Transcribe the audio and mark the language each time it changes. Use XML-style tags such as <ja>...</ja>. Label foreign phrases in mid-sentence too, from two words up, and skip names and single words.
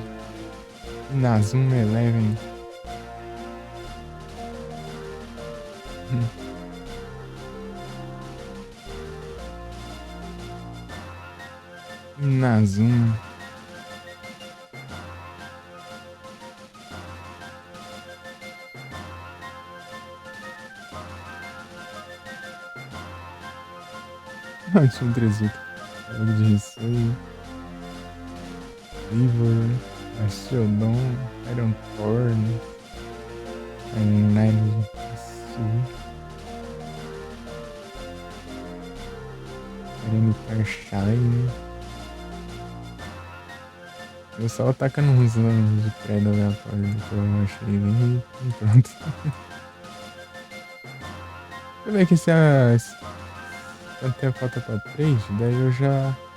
<pt>Inazuma Eleven. Inazuma. Tinha um Trezuka. Jogo de Hisui. Ivor. Astiodon. Ironcorn. Nine. Irenitar Shine. Eu só atacando uns nomes de prédio aleatório que eu achei bem e pronto. Deixa eu ver aqui se a. Quanto tempo falta pra 3, daí eu já.</pt>